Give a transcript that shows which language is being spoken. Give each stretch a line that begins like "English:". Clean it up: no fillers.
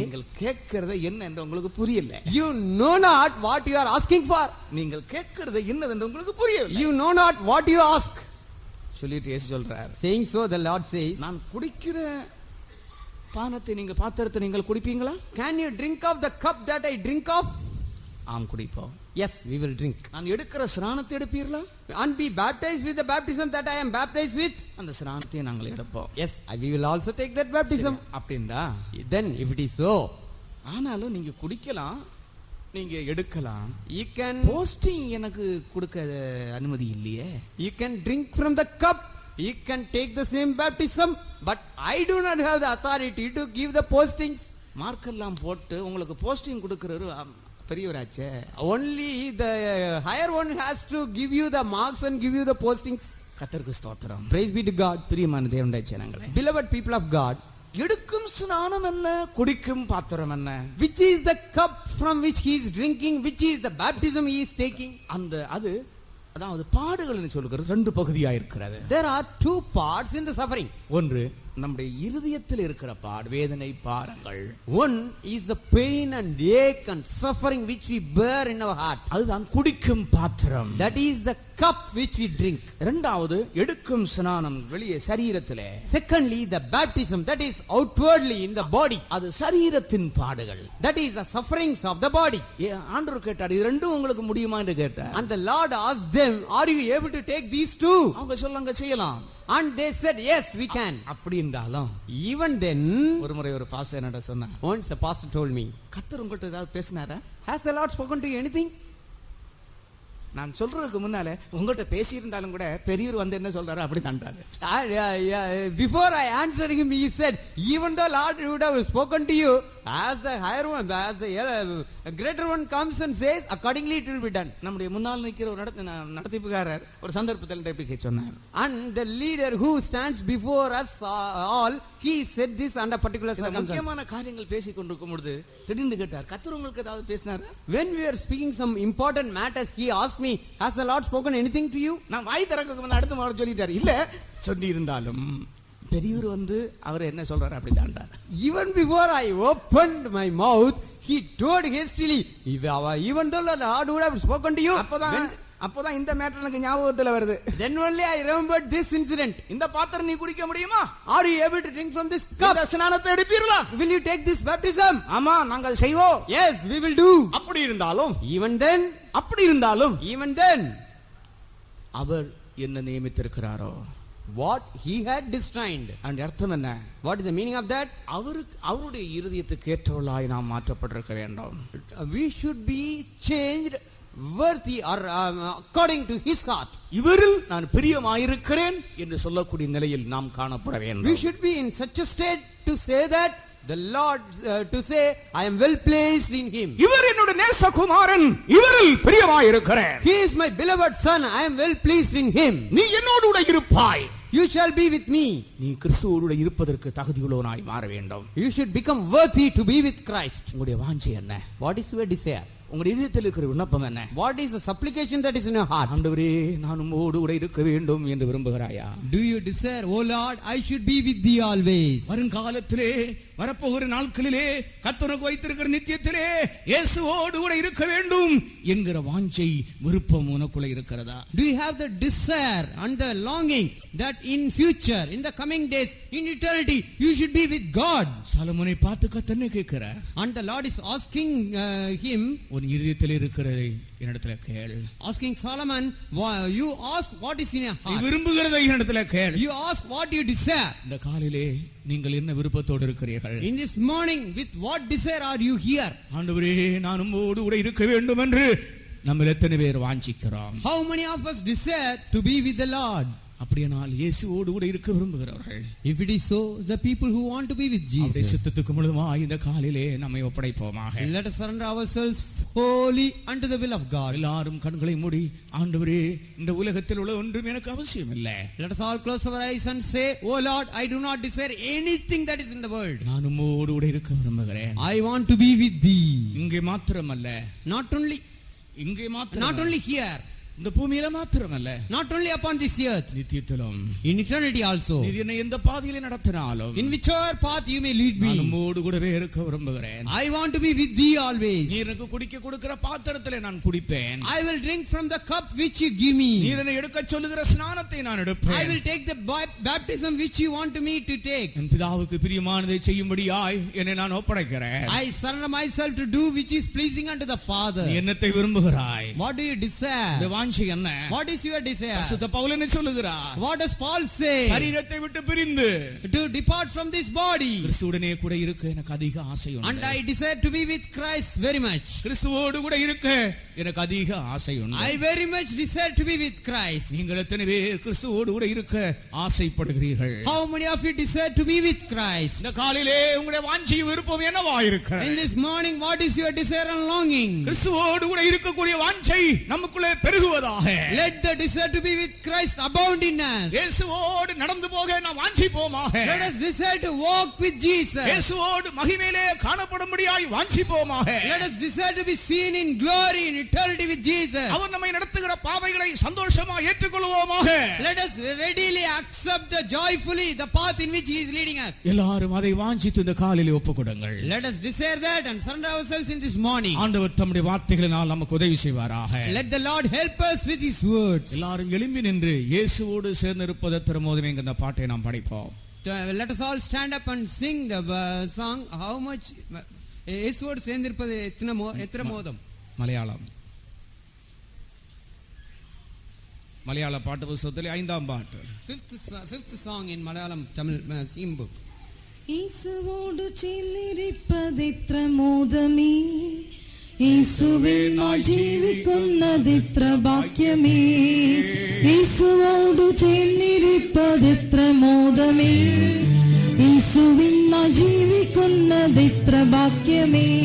Tamil: நீங்கள் கேட்கிறது என்ன என்று உங்களுக்கு புரியல.
English: You know not what you are asking for.
Tamil: நீங்கள் கேட்கிறது என்னது என்று உங்களுக்கு புரியல.
English: You know not what you ask.
Tamil: சொல்லிட்டு இயேசு சொல்றார்,
English: Saying so, the Lord says,
Tamil: நான் குடிக்கிற பானத்தை நீங்கள் பாத்திரத்தை நீங்கள் குடிப்பீங்களா?
English: Can you drink of the cup that I drink of?
Tamil: ஆம் குடிப்போம்.
English: Yes, we will drink.
Tamil: நான் எடுக்கிற ஸ்நானத்தை எடுப்பீர்களா?
English: And be baptized with the baptism that I am baptized with?
Tamil: அந்த ஸ்நானத்தை நாங்கள் எடுப்போம்.
English: Yes, we will also take that baptism.
Tamil: அப்படின்றா?
English: Then if it is so,
Tamil: ஆனாலும் நீங்க குடிக்கலாம், நீங்க எடுக்கலாம்.
English: you can
Tamil: போஸ்டிங் எனக்கு கொடுக்க அனுமதி இல்லையே.
English: You can drink from the cup, you can take the same baptism, but I do not have the authority to give the postings.
Tamil: மார்க்கெல்லாம் போட்டு உங்களுக்கு போஸ்டிங் கொடுக்கறது பெரியவராச்சே.
English: Only the higher one has to give you the marks and give you the postings.
Tamil: கர்த்தருக்கு ஸ்தோத்திரம்.
English: Praise be to God.
Tamil: பிரியமான தேவனுடைய ஜனங்களே,
English: Beloved people of God,
Tamil: எடுக்கும் ஸ்நானம் என்ன, குடிக்கும் பாத்திரம் என்ன?
English: which is the cup from which he is drinking, which is the baptism he is taking?
Tamil: அது அதாவது பாடுகள் சொல்லுகிறது ரெண்டு பகுதியா இருக்கிறது.
English: There are two parts in the suffering.
Tamil: ஒன்று நம்முடைய இருதயத்தில் இருக்கிற வேதனை பாரங்கள்.
English: One is the pain and ache and suffering which we bear in our heart.
Tamil: அதுதான் குடிக்கும் பாத்திரம்.
English: That is the cup which we drink.
Tamil: இரண்டாவது எடுக்கும் ஸ்நானம் வெளியே சரீரத்திலே.
English: Secondly, the baptism that is outwardly in the body.
Tamil: அது சரீரத்தின் பாடுகள்.
English: That is the sufferings of the body.
Tamil: ஆண்டவர் கேட்டார், இது ரெண்டும் உங்களுக்கு முடியுமா என்று கேட்டார்.
English: And the Lord asked them, are you able to take these two?
Tamil: அவங்க சொல்லாங்க செய்யலாம்.
English: And they said, yes, we can.
Tamil: அப்படி இருந்தாலும்
English: Even then,
Tamil: ஒரு முறை ஒரு பாஸ்டர் என்னடா சொன்னார்,
English: once a pastor told me,
Tamil: கர்த்தர் உங்கள்ட்ட ஏதாவது பேசினாரா?
English: has the Lord spoken to you anything?
Tamil: நான் சொல்றதுக்கு முன்னால உங்கள்ட்ட பேசி இருந்தாலும் கூட பெரியவர் வந்து என்ன சொல்றாரு அப்படி தாண்டாரு.
English: Before I answered him, he said, even though Lord would have spoken to you, as the higher one, as the greater one comes and says, accordingly it will be done.
Tamil: நம்முடைய முன்னால் நிக்கிற ஒரு நடத்திப்புகாரர் ஒரு சந்தர்ப்பத்தில் டெபிகே சொன்னார்.
English: And the leader who stands before us all, he said this under particular circumstance.
Tamil: முக்கியமான காரியங்கள் பேசிக் கொண்டிருக்கும் பொழுது திடீர்னு கேட்டார், கர்த்தர் உங்களுக்கு ஏதாவது பேசினாரா?
English: When we are speaking some important matters, he asked me, has the Lord spoken anything to you?
Tamil: நான் வாய் திறக்க முன்ன அடுத்த முறை சொல்லிட்டார், இல்ல சொல்லி இருந்தாலும் பெரியவர் வந்து அவர் என்ன சொல்றாரு அப்படி தாண்டார்.
English: Even before I opened my mouth, he told hastily, even though the Lord would have spoken to you.
Tamil: அப்பதான் இந்த மேட்டர் எனக்கு ஞாபகத்துல வருது.
English: Then only I remembered this incident.
Tamil: இந்த பாத்திரம் நீ குடிக்க முடியுமா?
English: Are you able to drink from this cup?
Tamil: ஸ்நானத்தை எடுப்பீர்களா?
English: Will you take this baptism?
Tamil: ஆமா, நாங்க அதை செய்வோம்.
English: Yes, we will do.
Tamil: அப்படி இருந்தாலும்
English: even then
Tamil: அவர் என்ன நியமித்திருக்கிறாரோ,
English: what he had destined.
Tamil: அந்த அர்த்தம் என்ன?
English: What is the meaning of that?
Tamil: அவருடைய இருதயத்துக்கு ஏற்றவளாய் நாம் மாற்றப்பட்டிருக்க வேண்டும்.
English: We should be changed worthy or according to his heart.
Tamil: இவரில் நான் பிரியமாயிருக்கிறேன் என்று சொல்லக்கூடிய நிலையில் நாம் காணப்பட
English: We
Tamil: வேண்டும்.
English: should be in such a state to say that the Lord, to say, I am well placed in him.
Tamil: இவர் என்னுடைய நேசகுமாரன், இவரில் பிரியமாயிருக்கிறேன்.
English: He is my beloved son, I am well pleased in him.
Tamil: நீ என்னோடு கூட இருப்பாய்.
English: You shall be with me.
Tamil: நீ கிறிஸ்துவோடு இருப்பதற்கு தகுதியுள்ளவனாய் மாற வேண்டும்.
English: You should become worthy to be with Christ.
Tamil: உங்களுடைய வாஞ்சை என்ன?
English: What is your desire?
Tamil: உங்களுடைய இதயத்தில் இருக்கிற விண்ணப்பம் என்ன?
English: What is the supplication that is in your heart?
Tamil: ஆண்டவரே, நான் உம்மோடு கூட இருக்க வேண்டும் என்று விரும்புகிறாயா?
English: Do you desire, oh Lord, I should be with thee always?
Tamil: வருங்காலத்திலே வரப்போகிற நாட்களிலே கர்த்தருக்கு வைத்திருக்கிற நித்தியத்திலே இயேசுவோடு கூட இருக்க வேண்டும் என்கிற வாஞ்சை விருப்பம் உனக்குள்ள இருக்கிறதா?
English: Do you have the desire and the longing that in future, in the coming days, in eternity, you should be with God?
Tamil: சாலமோனை பார்த்து கர்த்தர் கேட்கிறார்.
English: And the Lord is asking him,
Tamil: உன் இதயத்தில் இருக்கிறதை என்னிடத்தில் கேள்.
English: asking Solomon, you ask what is in your
Tamil: நீ
English: heart.
Tamil: விரும்புகிறதை என்னிடத்தில் கேள்.
English: You ask what you desire.
Tamil: இந்த காலையிலே நீங்கள் என்ன விருப்பத்தோடு இருக்கிறீர்கள்?
English: In this morning, with what desire are you here?
Tamil: ஆண்டவரே, நான் உம்மோடு கூட இருக்க வேண்டும் என்று நம்ம எத்தனை பேர் வாஞ்சிக்கிறோம்?
English: How many of us desire to be with the Lord?
Tamil: அப்படியானால் இயேசுவோடு கூட இருக்க விரும்புகிறவர்கள்,
English: If it is so, the people who want to be with
Tamil: அவருடைய
English: Jesus,
Tamil: சித்தத்துக்கு முழுதுமாய் இந்த காலையிலே நம்மை ஒப்படைப்போமாக.
English: let us surrender ourselves wholly unto the will of God.
Tamil: எல்லாரும் கண்களை மூடி, ஆண்டவரே, இந்த உலகத்தில் உள்ள ஒன்றும் எனக்கு அவசியம் இல்லை.
English: Let us all close our eyes and say, Oh Lord, I do not desire anything that is in the world.
Tamil: நான் உம்மோடு கூட இருக்க விரும்புகிறேன்.
English: I want to be with thee.
Tamil: இங்கே மாத்திரமல்ல, இங்கே
English: Not
Tamil: மாத்திரம்,
English: only here,
Tamil: இந்த பூமியில மாத்திரமல்ல,
English: not only upon this earth,
Tamil: நித்தியத்திலும்
English: in eternity also.
Tamil: நீ என்னை எந்த பாதையிலே நடத்தினாலும்
English: In whichever path you may lead
Tamil: நான்
English: me,
Tamil: உம்மோடு கூடவே இருக்க விரும்புகிறேன்.
English: I want to be with thee always.
Tamil: நீ எனக்கு குடிக்க கொடுக்கிற பாத்திரத்திலே நான் குடிப்பேன்.
English: I will drink from the cup which you give
Tamil: நீ
English: me.
Tamil: என்னை எடுக்க சொல்லுகிற ஸ்நானத்தை நான்
English: I
Tamil: எடுப்பேன்.
English: will take the baptism which you want me to take.
Tamil: என் பிதாவுக்கு பிரியமானதை செய்யும்படியாய் என்னை நான் ஒப்படைக்கிறேன்.
English: I surrender myself to do which is pleasing unto the Father.
Tamil: நீ என்னத்தை விரும்புகிறாய்?
English: What do you
Tamil: இந்த
English: desire?
Tamil: வாஞ்சை என்ன?
English: What is your desire?
Tamil: பரிசுத்த பவுல் என்ன சொல்லுகிறார்?
English: What does Paul say?
Tamil: சரீரத்தை விட்டு பிரிந்து
English: To depart from this body.
Tamil: கிறிஸ்துவுடனே கூட இருக்க எனக்கு அதிக ஆசை
English: And
Tamil: உண்டு.
English: I desire to be with Christ very much.
Tamil: கிறிஸ்துவோடு கூட இருக்க எனக்கு அதிக ஆசை உண்டு.
English: I very much desire to be with Christ.
Tamil: நீங்கள் எத்தனை பேர் கிறிஸ்துவோடு கூட இருக்க ஆசைப்படுகிறீர்கள்?
English: How many of you desire to be with Christ?
Tamil: இந்த காலையிலே உங்களுடைய வாஞ்சை விருப்பம் என்னவா
English: In
Tamil: இருக்கிறது?
English: this morning, what is your desire and longing?
Tamil: கிறிஸ்துவோடு கூட இருக்கக்கூடிய வாஞ்சை நமக்குள்ளே பெருகுவதாக.
English: Let the desire to be with Christ abound in us.
Tamil: இயேசுவோடு நடந்து போக நாம் வாஞ்சிப்போமாக.
English: Let us desire to walk with Jesus.
Tamil: இயேசுவோடு மகிமையிலே காணப்படும்படியாய் வாஞ்சிப்போமாக.
English: Let us desire to be seen in glory in eternity with Jesus.
Tamil: அவர் நம்மை நடத்துகிற பாதைகளை சந்தோஷமாக ஏற்றுக்கொள்வோமாக.
English: Let us readily accept joyfully the path in which He is leading us.
Tamil: எல்லாரும் அதை வாஞ்சித்து இந்த காலையிலே ஒப்புக்கொடுங்கள்.
English: Let us desire that and surrender ourselves in this morning.
Tamil: ஆண்டவர் தம்முடைய வார்த்தைகளினால் நமக்கு உதவி செய்வாராக.
English: Let the Lord help us with His words.
Tamil: எல்லாரும் எழும்பி நின்று இயேசுவோடு சேர்ந்திருப்பது திருமோதமே என்கிற பாட்டை நாம் படிப்போம்.
English: Let us all stand up and sing the song. How much
Tamil: இயேசுவோடு சேர்ந்திருப்பது எத்தனை மோதம்? மலையாளம் மலையாள பாட்டு புத்தகத்திலே 5ஆம் பாட்டு.
English: Fifth song in Malayalam Tamil hymn book.
Malayalam: യേശുവോടു ചേർന്നിരിപ്പതിത്ര മോദമേ, യേശുവേ നാം ജീവിക്കുന്നതിത്ര ഭാഗ്യമേ. യേശുവോടു ചേർന്നിരിപ്പതിത്ര മോദമേ, യേശുവിൻ നാം ജീവിക്കുന്നതിത്ര ഭാഗ്യമേ.